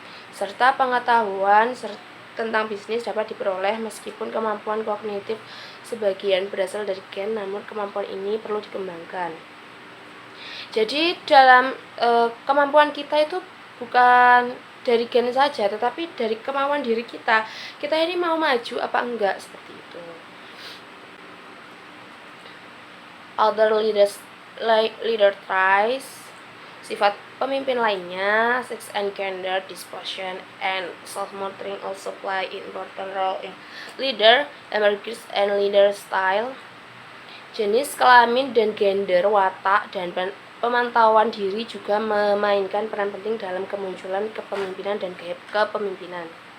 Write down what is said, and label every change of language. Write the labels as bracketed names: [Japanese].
[Indonesian] Serta pengetahuan tentang bisnis dapat diperoleh meskipun kemampuan kognitif sebagian berasal dari gen, namun kemampuan ini perlu dikembangkan. Jadi dalam kemampuan kita itu bukan dari gen saja, tetapi dari kemauan diri kita. Kita ini mau maju apa enggak, seperti itu. [English] Other leader traits, [Indonesian] sifat pemimpin lainnya, [English] sex and gender disposition and self-motoring also play an important role in leader emergence and leader style. [Indonesian] Jenis kelamin dan gender, watak, dan pemantauan diri juga memainkan peran penting dalam kemunculan kepemimpinan dan kepemimpinan.